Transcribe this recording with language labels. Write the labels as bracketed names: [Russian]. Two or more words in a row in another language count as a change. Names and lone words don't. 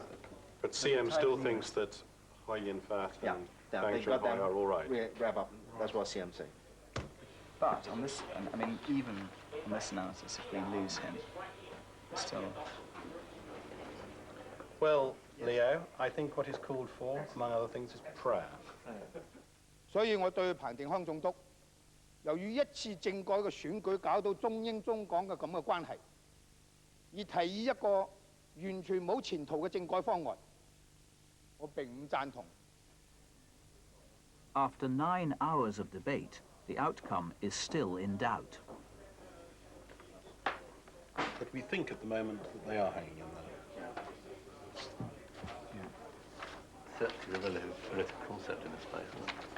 [English] But CM still thinks that Hui Yin-fat and Bang Chunhui are all right. We wrap up. That's what CM said. But on this, I mean, even on this analysis, if we lose him, still... Well, Leo, I think what is called for, among other things, is prayer. [Cantonese] 所以我對彭定康總督，由於一次政改嘅選舉搞到中英中港嘅咁嘅關係，而提議一個完全冇前途嘅政改方案，我並唔贊同。 [English] After 9 hours of debate, the outcome is still in doubt. But we think at the moment that they are hanging in there. Search is a relative political concept in this place, isn't it?